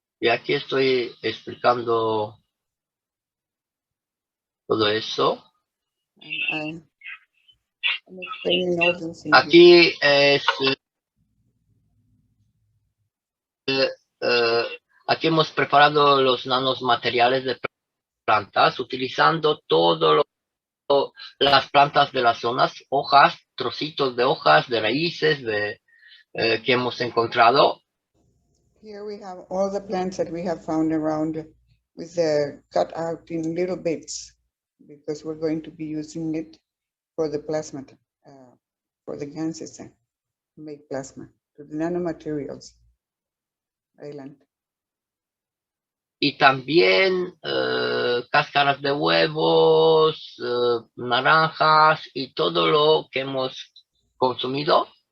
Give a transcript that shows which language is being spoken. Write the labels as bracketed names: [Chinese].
[Spanish] Y aquí estoy explicando todo eso. [English] I'm explaining all these things. [Spanish] Aquí es aquí hemos preparado los nanos materiales de plantas utilizando todo las plantas de las zonas, hojas, trocitos de hojas, de raíces que hemos encontrado. [English] Here we have all the plants that we have found around with the cut out in little bits, because we're going to be using it for the plasma, for the ganses, to make plasma, to the nanomaterials. [Spanish] Adelante. Y también cáscaras de huevos, naranjas y todo lo que hemos consumido.